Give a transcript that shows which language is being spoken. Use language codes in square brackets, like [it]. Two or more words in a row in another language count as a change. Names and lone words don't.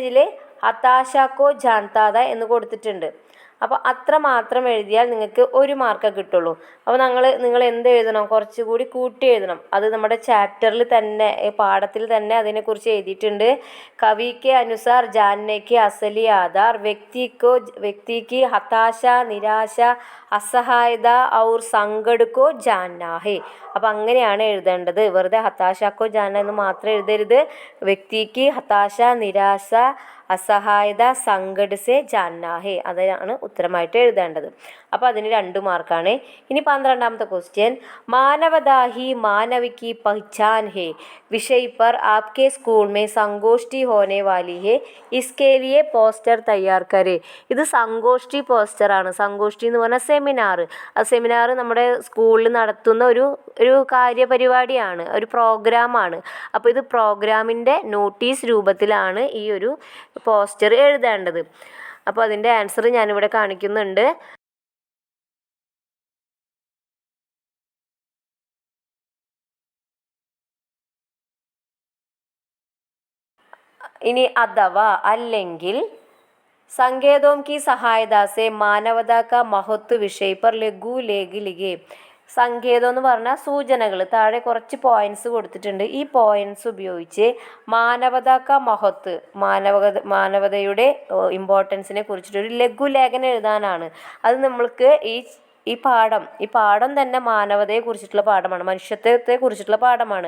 [ml] പാസേജിൽ [hi] हताशा को जानता [ml] എന്ന് കൊടുത്തിട്ടുണ്ട്. അപ്പോൾ അത്ര മാത്രം എഴുതിയാൽ നിങ്ങൾക്ക് 1 മാർക്ക് കിട്ടുള്ളൂ. അപ്പോൾ നിങ്ങൾ എന്ത് എഴുതണം, കുറച്ചുകൂടി കൂട്ടി എഴുതണം. അത് നമ്മുടെ ചാപ്റ്ററിൽ തന്നെ, പാഠത്തിൽ തന്നെ അതിനെക്കുറിച്ച് എഴുതിയിട്ടുണ്ട്. [hi] कवि के अनुसार जानने की असली आधार व्यक्ति की हताशा निराशा असहायता और संकटको जानना है. [ml] അപ്പം അങ്ങനെയാണ് എഴുതേണ്ടത്. വെറുതെ [hi] हताशाको जाना [ml] എന്ന് മാത്രം എഴുതരുത്. വ്യക്തിക്ക് [hi] हताशा निराशा असहायता संकट से जानना है, [ml] അതാണ് ഉത്തരമായിട്ട് എഴുതേണ്ടത്. അപ്പോൾ അതിന് 2 മാർക്കാണ്. ഇനി 12ാമത്തെ ക്വസ്റ്റ്യൻ, [hi] മാനവതാ ഹി മാനവ് की पहचान है विषय पर आपके स्कूल में संगोष्ठी होने वाली है इसके लिए पोस्टर तैयार करे. [ml] ഇത് സംഗോഷ്ഠി പോസ്റ്ററാണ്. സംഗോഷ്ഠി എന്ന് പറഞ്ഞാൽ സെമിനാർ. ആ സെമിനാർ നമ്മുടെ സ്കൂളിൽ നടത്തുന്ന ഒരു കാര്യപരിപാടിയാണ്, ഒരു പ്രോഗ്രാമാണ്. അപ്പോൾ ഇത് പ്രോഗ്രാമിൻ്റെ നോട്ടീസ് രൂപത്തിലാണ് ഈ ഒരു പോസ്റ്റർ എഴുതേണ്ടത്. അപ്പോൾ അതിൻ്റെ ആൻസർ ഞാനിവിടെ കാണിക്കുന്നുണ്ട്. ഇനി അഥവാ അല്ലെങ്കിൽ [hi] संकेतों की सहायता से मानवता का महत्व विषय पर लघु लेख लिखे. [ml] സങ്കേതം എന്ന് പറഞ്ഞാൽ സൂചനകൾ, താഴെ കുറച്ച് പോയിന്റ്സ് കൊടുത്തിട്ടുണ്ട്. ഈ പോയിന്റ്സ് ഉപയോഗിച്ച് [hi] मानवताका महत्व, [ml] മാനവതയുടെ ഇമ്പോർട്ടൻസിനെ കുറിച്ചിട്ടൊരു ലഘുലേഖനം എഴുതാനാണ്. അത് നമ്മൾക്ക് ഈ പാഠം തന്നെ മാനവതയെ കുറിച്ചിട്ടുള്ള പാഠമാണ്, മനുഷ്യത്വത്തെ കുറിച്ചിട്ടുള്ള പാഠമാണ്.